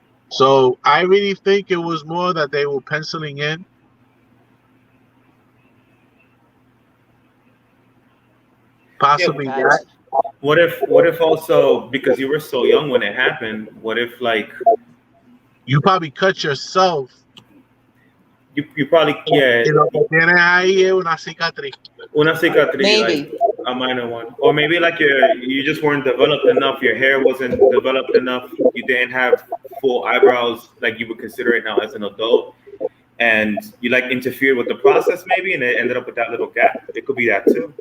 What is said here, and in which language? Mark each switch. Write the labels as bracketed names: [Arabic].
[English] So I really think it was more that they were penciling in. Yeah. Possibly that. Gotcha. What if also because you were so young when it happened? What if like You probably cut yourself. you probably yeah [Spanish] Y lo que tienes ahí es una cicatriz. una cicatriz like [English] Maybe. a minor one, or maybe like you just weren't developed enough. Your hair wasn't developed enough. You didn't have full eyebrows like you would consider it now as an adult, and you like interfered with the process maybe, and it ended up with that little gap. It could be that too.